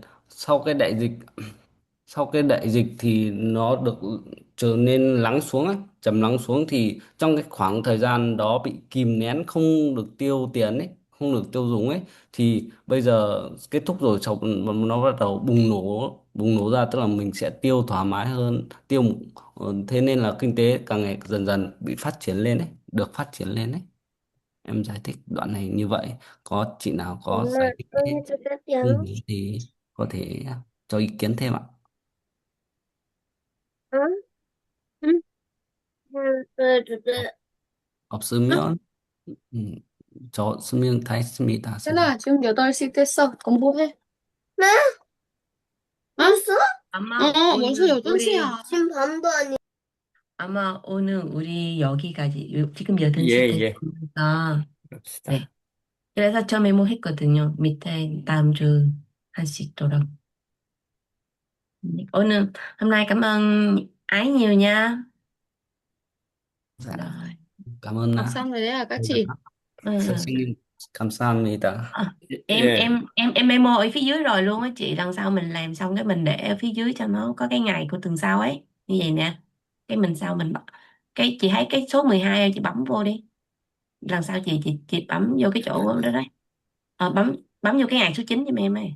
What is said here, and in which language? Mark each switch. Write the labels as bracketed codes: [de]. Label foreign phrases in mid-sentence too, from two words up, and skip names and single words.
[vi] sau cái đại dịch Sau cái đại dịch thì nó được trở nên lắng xuống ấy, trầm lắng xuống, thì trong cái khoảng thời gian đó bị kìm nén không được tiêu tiền ấy, không được tiêu dùng ấy, thì bây giờ kết thúc rồi sau nó bắt đầu bùng nổ ra, tức là mình sẽ tiêu thoải mái hơn, thế nên là kinh tế càng ngày dần dần bị phát triển lên ấy, được phát triển lên ấy. Em giải thích đoạn này như vậy, có chị nào có giải thích thì có thể cho ý kiến thêm ạ. [ko] 없으면 저 쓰면 다 했습니다. 괜찮아. 지금 8시 됐어. 공부해. 네? 어? 벌써? 엄마, 벌써 오늘 8시야. 지금 반도 아니야. 엄마, 오늘 우리 여기까지, 지금 8시 예, 예. 됐으니까, 네. 그럽시다. 그래서 저 메모했거든요. 밑에 다음 주 할 수 있도록. 오늘, [vi] hôm nay cảm ơn Ái nhiều nha. Dạ, Rồi. cảm ơn Học xong rồi đấy à các cô chị? giáo. Ừ. [ko] 선생님 감사합니다. [vi] À, em [ko] 예, [vi] em em em memo ở phía dưới rồi luôn á chị. Lần sau mình làm xong cái mình để ở phía dưới cho nó có cái ngày của tuần sau ấy, như vậy nè. Cái mình sau mình cái chị thấy cái số 12 chị bấm vô đi. Lần sau chị bấm vô cái chỗ đó đấy. Bấm vô cái ngày số 9 cho em ơi.